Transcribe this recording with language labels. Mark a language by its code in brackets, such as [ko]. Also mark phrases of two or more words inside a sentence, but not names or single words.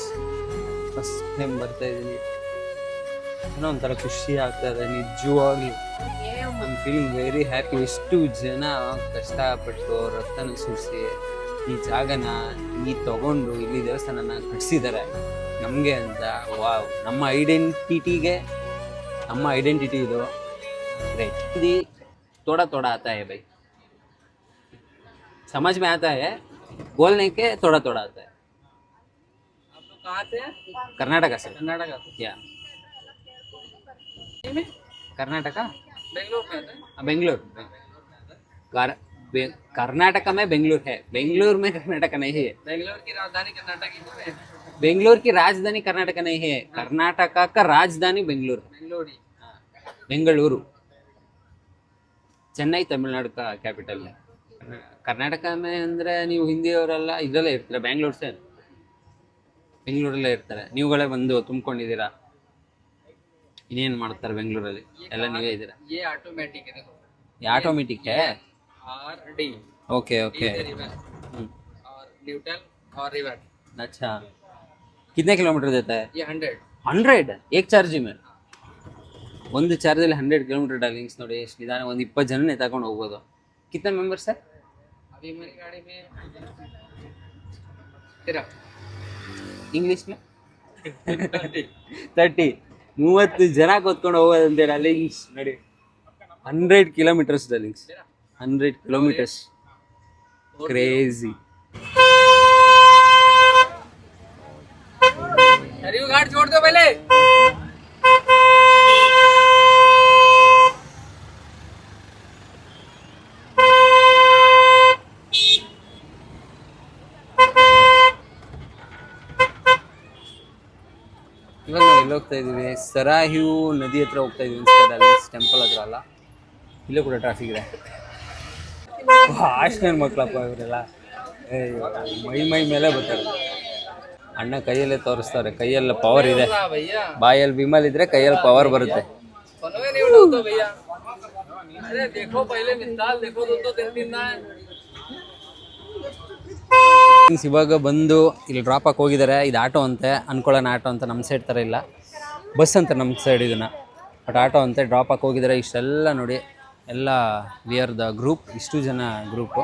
[en] first time [kn] ಬರ್ತಾ ಇದ್ದೀನಿ, ಏನೋ ಒಂಥರ ಖುಷಿ ಆಗ್ತಾ ಇದೆ ನಿಜವಾಗ್ಲೂ. [en] I am feeling very happy. [kn] ಎಷ್ಟು ಜನ ಕಷ್ಟಪಟ್ಟು ರಕ್ತನ ಸುರಿಸಿ ಈ ಜಾಗನ ತಗೊಂಡು ಇಲ್ಲಿ ದೇವಸ್ಥಾನನ ಕಟ್ಸಿದ್ದಾರೆ ನಮಗೆ ಅಂತ. ವಾವ್, ನಮ್ಮ ಐಡೆಂಟಿಟಿ ಇದು. [hi] ग्रेट. हिंदी थोड़ा थोड़ा आता है भाई, समझ में आता है, बोलने के थोड़ा थोड़ा आता है. आप लोग कहाँ से? कर्नाटका से. या कर्नाटका? बेंगलोर में आता है. बेंगलोर. कर्नाटका में बेंगलोर है. बेंगलोर में कर्नाटका नहीं है. बेंगलोर की राजधानी कर्नाटक ही है. बेंगलोर की राजधानी कर्नाटका नहीं है. कर्नाटका का राजधानी बेंगलोर. बेंगलुरु. चेन्नई तमिलनाडु का कैपिटल है. कर्नाटक में [kn] ಅಂದರೆ ನೀವು ಹಿಂದಿಯವರೆಲ್ಲ ಇದರಲ್ಲೇ ಇರ್ತೀರಾ, ಬೆಂಗಳೂರಲ್ಲೇ ಇರ್ತಾರೆ. ನೀವುಗಳೇ ಬಂದು ತುಂಬಿಕೊಂಡಿದ್ದೀರಾ. ಇನ್ನೇನು ಮಾಡ್ತಾರೆ ಬೆಂಗಳೂರಲ್ಲಿ? ಎಲ್ಲ ನೀವೇ ಇದ್ದೀರಾ. [hi] ये ऑटोमेटिक है, देखो ये ऑटोमेटिक है. RD. ओके ओके. और न्यूट्रल और रिवर्स. अच्छा, कितने किलोमीटर देता है? ये 100 एक चार्ज में. [kn] ಒಂದು ಚಾರ್ಜಲ್ಲಿ 100 [en] kilometer darlings. [kn] ನೋಡಿ ಎಷ್ಟು ನಿಧಾನ. ಒಂದು 20 ಜನನೇ ತಗೊಂಡು ಹೋಗ್ಬೋದು. [hi] कितने मेंबर्स है अभी मेरी गाड़ी में? तेरा इंग्लिश में [kn] 30 30 ಜನ ಕೂತ್ಕೊಂಡು ಹೋಗೋದಂತೆ ಡಾರ್ಲಿಂಗ್ಸ್. ನೋಡಿ 100 [en] kilometers darlings. [kn] 100 ಕಿಲೋಮೀಟರ್ಸ್. ಕ್ರೇಜಿ. [hi] अरे वो गाड़ी छोड़ दो पहले. [kn] ಇವಾಗ ನಾವು ಎಲ್ಲಿ ಹೋಗ್ತಾ ಇದ್ದೀವಿ? ಸರಾಯು ನದಿ ಹತ್ರ ಹೋಗ್ತಾ ಇದ್ದೀವಿ. ಟೆಂಪಲ್ ಹತ್ರ ಅಲ್ಲ, ಇಲ್ಲೂ ಕೂಡ ಟ್ರಾಫಿಕ್ ಇದೆ. ಅಷ್ಟೇನು ಮಕ್ಕಳಪ್ಪ ಇವರೆಲ್ಲ. ಮೈ ಮೇಲೆ ಬರ್ತಾರೆ. ಅಣ್ಣ ಕೈಯಲ್ಲೇ ತೋರಿಸ್ತಾರೆ. ಕೈಯಲ್ಲ ಪವರ್ ಇದೆ. ಬಾಯಲ್ಲಿ ವಿಮಲ್ ಇದ್ರೆ ಕೈಯಲ್ಲಿ ಪವರ್ ಬರುತ್ತೆ. [hi] भैया अरे देखो पहले मिसाल देखो, तो दिन [kn] ಇವಾಗ ಬಂದು ಇಲ್ಲಿ ಡ್ರಾಪ್ ಹಾಕಿ ಹೋಗಿದ್ದಾರೆ. ಇದು ಆಟೋ ಅಂತೆ ಅನ್ಕೊಳ್ಳೋಣ. ಆಟೋ ಅಂತ ನಮ್ಮ ಸೈಡ್ ಥರ ಇಲ್ಲ, ಬಸ್ ಅಂತ ನಮ್ಮ ಸೈಡ್ ಇದನ್ನು. ಬಟ್ ಆಟೋ ಅಂತೆ ಡ್ರಾಪ್ ಹಾಕಿ ಹೋಗಿದ್ದಾರೆ. ಇಷ್ಟೆಲ್ಲ ನೋಡಿ, ಎಲ್ಲ [en] we are the group. [kn] ಇಷ್ಟು ಜನ ಗ್ರೂಪು.